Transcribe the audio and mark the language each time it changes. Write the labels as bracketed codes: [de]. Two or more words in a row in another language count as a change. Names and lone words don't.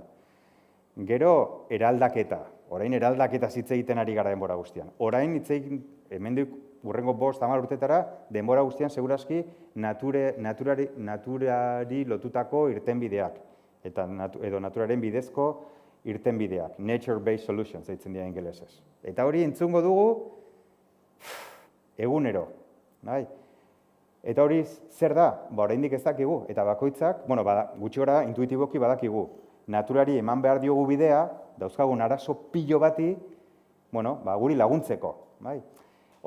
[eu] Gero eraldaketa, orain eraldaketa hitz egiten ari gara denbora guztian. Orain hitz egin, hemendik urrengo 5-10 urtetara, denbora guztian segurazki naturari lotutako irtenbideak, edo naturaren bidezko irtenbideak, [en] nature-based solutions, [eu] deitzen dira ingelesez. Eta hori entzungo dugu egunero. Eta hori zer da? Oraindik ez dakigu, eta bakoitzak, gutxi gora intuitiboki badakigu, naturari eman behar diogu bidea, dauzkagun arazo pilo bati, guri laguntzeko.